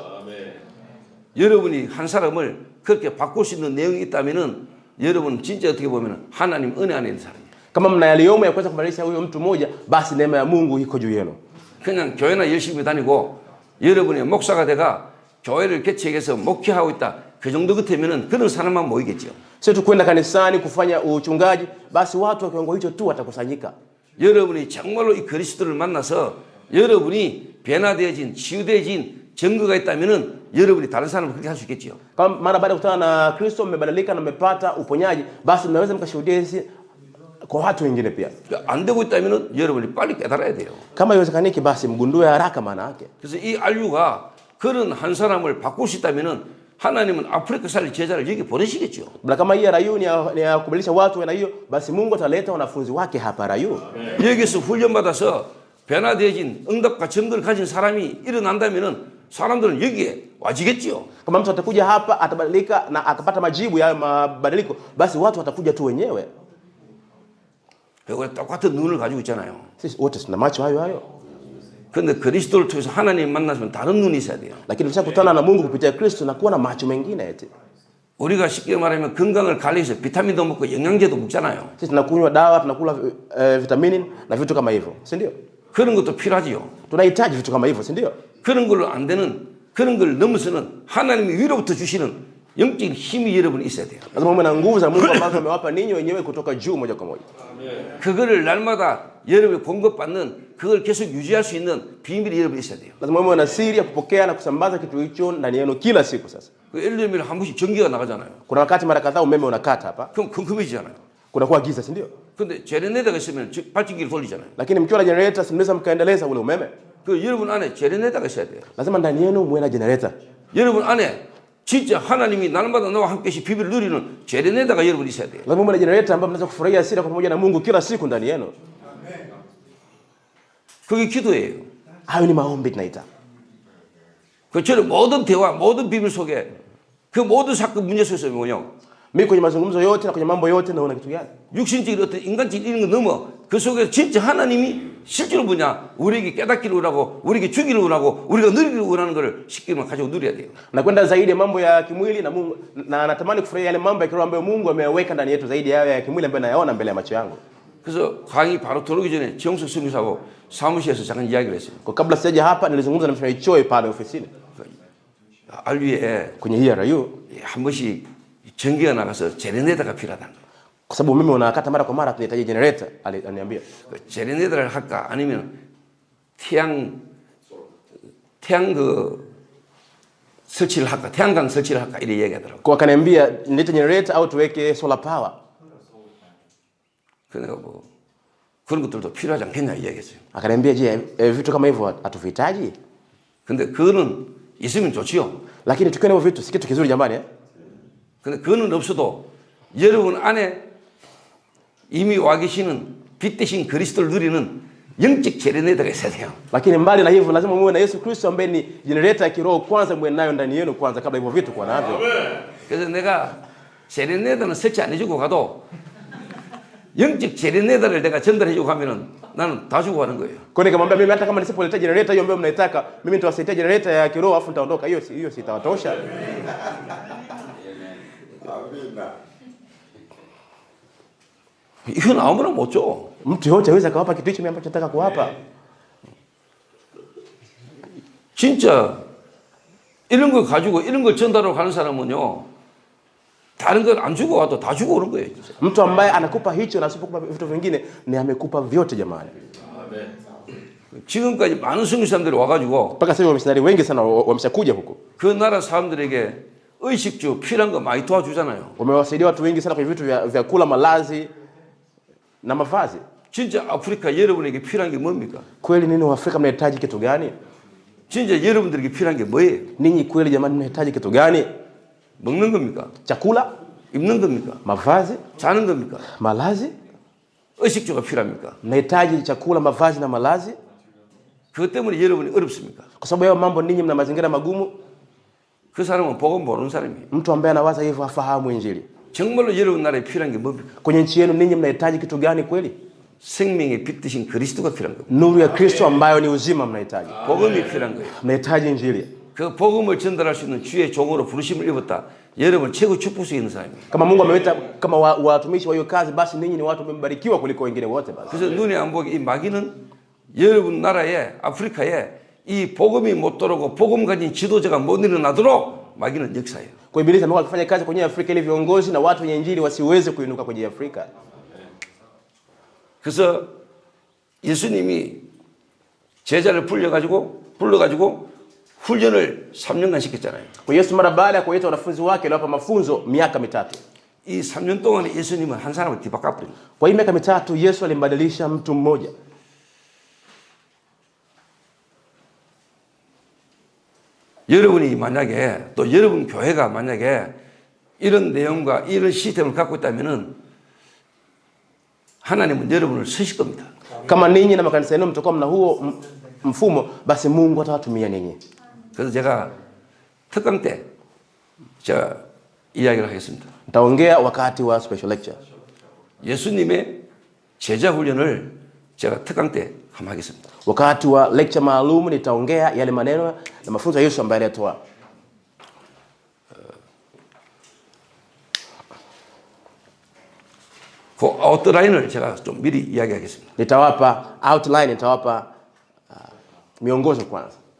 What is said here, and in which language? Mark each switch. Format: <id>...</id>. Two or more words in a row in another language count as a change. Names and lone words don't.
<ko>여러분이 한 사람을 그렇게 바꿀 수 있는 내용이 있다면은 여러분 진짜 어떻게 보면은 하나님 은혜 안에 있는 사람이에요.</ko> <sw>Kama mna yaliyomo ya kuweza kubadilisha huyo mtu mmoja, basi neema ya Mungu iko juu yenu.</sw> <ko>그냥 교회나 열심히 다니고 여러분의 목사가 돼가 교회를 개척해서 목회하고 있다. 그 정도 같으면은 그런 사람만 모이겠죠.</ko> <sw>Sio tu kwenda kanisani kufanya uchungaji, basi watu wa kiwango hicho tu watakusanyika.</sw> <ko>여러분이 정말로 이 그리스도를 만나서 여러분이 변화되어진, 치유되어진 증거가 있다면은 여러분이 다른 사람을 그렇게 할 수 있겠지요.</ko> <sw>Kama mara baada ya kukutana na Kristo mmebadilika na mmepata uponyaji, basi mnaweza mkashuhudia hizi kwa watu wengine pia.</sw> <ko>안 되고 있다면은 여러분이 빨리 깨달아야 돼요.</ko> <sw>Kama haiwezekaniki, basi mgundue haraka maana yake.</sw> <ko>그래서 이 알류가 그런 한 사람을 바꿀 수 있다면은 하나님은 아프리카 살 제자를 여기 보내시겠죠.</ko> <sw>Na kama hii Rayu ni ya kubadilisha watu na hiyo, basi Mungu ataleta wanafunzi wake hapa Rayu.</sw> <ko>여기서 훈련받아서 변화되어진 응답과 증거를 가진 사람이 일어난다면은 사람들은 여기에 와지겠지요.</ko> <sw>Kama mtu atakuja hapa atabadilika na akapata majibu ya mabadiliko, basi watu watakuja tu wenyewe.</sw> <ko>그리고 똑같은 눈을 가지고 있잖아요.</ko> <sw>Sisi wote tuna macho hayo hayo.</sw> <ko>근데 그리스도를 통해서 하나님 만나면 다른 눈이 있어야 돼요.</ko> <sw>Lakini tukikutana na Mungu kupitia Kristo na kuwa na macho mengine eti.</sw> <ko>우리가 쉽게 말하면 건강을 관리해서 비타민도 먹고 영양제도 먹잖아요.</ko> <sw>Sisi tunakunywa dawa, tunakula vitamini na vitu kama hivyo, si ndio?</sw> <ko>그런 것도 필요하지요.</ko> <sw>Tunahitaji vitu kama hivyo, si ndio?</sw> <ko>그런 걸로 안 되는, 그런 걸 넘어서는 하나님이 위로부터 주시는 영적인 힘이 여러분이 있어야 돼요.</ko> <sw>Lazima muwe na nguvu za Mungu ambazo amewapa ninyi wenyewe kutoka juu moja kwa moja.</sw> <ko>그거를 날마다 여러분이 공급받는, 그걸 계속 유지할 수 있는 비밀이 여러분이 있어야 돼요.</ko> <sw>Lazima muwe na siri ya kupokea na kusambaza kitu hicho ndani yenu kila siku. Sasa</sw> <ko>예를 들면 한 번씩 전기가 나가잖아요.</ko> <sw>kuna wakati mara kadhaa umeme unakata hapa,</sw> <ko>그럼 컴컴해지잖아요.</ko> <sw>kunakuwa giza, si ndio?</sw> <ko>근데 제네레이터가 있으면 발전기를 돌리잖아요.</ko> <sw>Lakini mkiwa na generator mnaweza mkaendeleza ule umeme.</sw> <ko>그 여러분 안에 제네레이터가 있어야 돼요.</ko> <sw>Lazima ndani yenu muwe na generator.</sw> <ko>여러분 안에 진짜 하나님이 날마다 나와 함께시 비밀을 누리는 제네레이터가 여러분이 있어야 돼요.</ko> <sw>Lazima muwe na generator ambayo mnaweza kufurahia siri kwa pamoja na Mungu kila siku ndani yenu.</sw> <ko>그게 기도예요.</ko> <sw>Hayo ni maombi tunaita.</sw> <ko>그처럼 모든 대화, 모든 비밀 속에 그 모든 사건 문제 속에서 뭐냐?</ko> <sw>Mimi kwenye mazungumzo yote na kwenye mambo yote naona kitu gani?</sw> <ko>육신적인 어떤 인간적인 이런 거 넘어 그 속에 진짜 하나님이 실제로 뭐냐? 우리에게 깨닫기를 원하고 우리에게 주기를 원하고 우리가 누리기를 원하는 걸 쉽게 가지고 누려야 돼요.</ko> <sw>Na kwenda zaidi ya mambo ya kimwili na Mungu, na natamani kufurahia yale mambo ya kiroho ambayo Mungu ameweka ndani yetu zaidi ya ya kimwili ambayo nayaona mbele ya macho yangu.</sw> <ko>그래서 강의 바로 들어오기 전에 정석 선교사하고 사무실에서 잠깐 이야기를 했어요.</ko> <sw>Kwa kabla sijaja hapa nilizungumza na mchungaji Choi pale ofisini.</sw> <ko>알위에</ko> <sw>Kwenye hii Rayu,</sw> <ko>한 번씩 전기가 나가서 제네레이터가 필요하다는 거예요.</ko> <sw>kwa sababu umeme unakata mara kwa mara, tunahitaji generator, aliniambia.</sw> <ko>제네레이터를 할까 아니면 태양 그 설치를 할까, 태양광 설치를 할까 이래 얘기하더라고.</ko> <sw>Kwa akaniambia nilete generator au tuweke</sw> <en>solar power.</en> <ko>그러니까 뭐 그런 것들도 필요하지 않겠냐 이야기했어요.</ko> <sw>Akaniambia je, vitu kama hivyo hatuvihitaji?</sw> <ko>근데 그거는 있으면 좋지요.</ko> <sw>Lakini tukiwa na hivyo vitu si kitu kizuri jamani eh?</sw> <ko>근데 그거는 없어도 여러분 안에 이미 와 계시는 빛 대신 그리스도를 누리는 영적 제네레이터가 있어야 돼요.</ko> <sw>Lakini mbali na hivyo lazima muwe na Yesu Kristo ambaye ni generator ya kiroho kwanza, muwe nayo ndani yenu kwanza kabla hivyo vitu kuwa navyo.</sw> <ko>그래서 내가 제네레이터는 설치 안 해주고 가도 영적 제네레이터를 내가 전달해주고 가면은 나는 다 주고 가는 거예요.</ko> <sw>Kwa hiyo nikamwambia mimi hata kama nisipoleta generator hiyo ambayo mnaitaka, mimi nitawasaidia generator ya kiroho afu nitaondoka. Hiyo si itawatosha.</sw> <ko>이건 아무나 못 줘.</ko> <sw>Mtu yote aweza kawapa kitu hicho mimi ambacho nataka kuwapa.</sw> <ko>진짜 이런 걸 가지고 이런 걸 전달하러 가는 사람은요, 다른 걸 안 주고 와도 다 주고 오는 거예요. 진짜.</ko> <sw>Mtu ambaye anakupa hicho na asipokupa vitu vingine ni amekupa vyote jamani.</sw> <ko>지금까지 많은 선교사님들이 와가지고</ko> <sw>Mpaka sasa wamisionari wengi sana wameshakuja huku.</sw> <ko>그 나라 사람들에게 의식주 필요한 거 많이 도와주잖아요.</ko> <sw>Wamewasaidia watu wengi sana kwenye vitu vya kula, malazi na mavazi.</sw> <ko>진짜 아프리카 여러분에게 필요한 게 뭡니까?</ko> <sw>Kweli nini Waafrika mnahitaji kitu gani?</sw> <ko>진짜 여러분들에게 필요한 게 뭐예요?</ko> <sw>Ninyi kweli jamani mnahitaji kitu gani?</sw> <ko>먹는 겁니까?</ko> <sw>Chakula,</sw> <ko>입는 겁니까?</ko> <sw>mavazi,</sw> <ko>자는 겁니까?</ko> <sw>malazi?</sw> <ko>의식주가 필요합니까?</ko> <sw>Mnahitaji chakula, mavazi na malazi?</sw> <ko>그것 때문에 여러분이 어렵습니까?</ko> <sw>Kwa sababu hayo mambo ninyi mna mazingira magumu.</sw> <ko>그 사람은 복음 모르는 사람이에요.</ko> <sw>Mtu ambaye anawaza hivyo hafahamu Injili.</sw> <ko>정말로 여러분 나라에 필요한 게 뭡니까?</ko> <sw>Kwenye nchi yenu ninyi mnahitaji kitu gani kweli?</sw> <ko>생명의 빛 대신 그리스도가 필요한 겁니다.</ko> <sw>Nuru ya Kristo ambayo ni uzima mnahitaji.</sw> <ko>복음이 필요한 거예요.</ko> <sw>Mnahitaji Injili.</sw> <ko>그 복음을 전달할 수 있는 주의 종으로 부르심을 입었다. 여러분 최고 축복 속에 있는 사람이에요.</ko> <sw>Kama Mungu ameweta kama watumishi wa hiyo kazi, basi ninyi ni watu wamebarikiwa kuliko wengine wote basi.</sw> <ko>그래서 눈에 안 보게 이 마귀는 여러분 나라에 아프리카에 이 복음이 못 들어오고 복음 가진 지도자가 못 일어나도록 막이는 역사예요.</ko> <sw>Kwa Ibilisi amekuwa akifanya kazi kwenye Afrika ili viongozi na watu wenye injili wasiweze kuinuka kwenye Afrika.</sw> <ko>그래서 예수님이 제자를 불러가지고 훈련을 3년간 시켰잖아요.</ko> <sw>Kwa Yesu mara baada ya kuwaita wanafunzi wake aliwapa mafunzo miaka 3.</sw> <ko>이 3년 동안에 예수님은 한 사람을 뒤바꿔버린 거예요.</ko> <sw>Kwa hii miaka 3 Yesu alimbadilisha mtu mmoja.</sw> <ko>여러분이 만약에 또 여러분 교회가 만약에 이런 내용과 이런 시스템을 갖고 있다면은 하나님은 여러분을 쓰실 겁니다.</ko> <sw>Kama ninyi na makanisa yenu mtakuwa mna huo mfumo, basi Mungu atawatumia ninyi.</sw> <ko>그래서 제가 특강 때 제가 이야기를 하겠습니다.</ko> <sw>Nitaongea wakati wa</sw> <en>special lecture.</en> <ko>예수님의 제자 훈련을 제가 특강 때 한번 하겠습니다.</ko> <sw>Wakati wa lecture maalum nitaongea yale maneno na mafunzo ya Yesu ambaye alitoa.</sw> <ko>그 아웃라인을 제가 좀 미리 이야기하겠습니다.</ko> <sw>Nitawapa outline, nitawapa miongozo kwanza.</sw>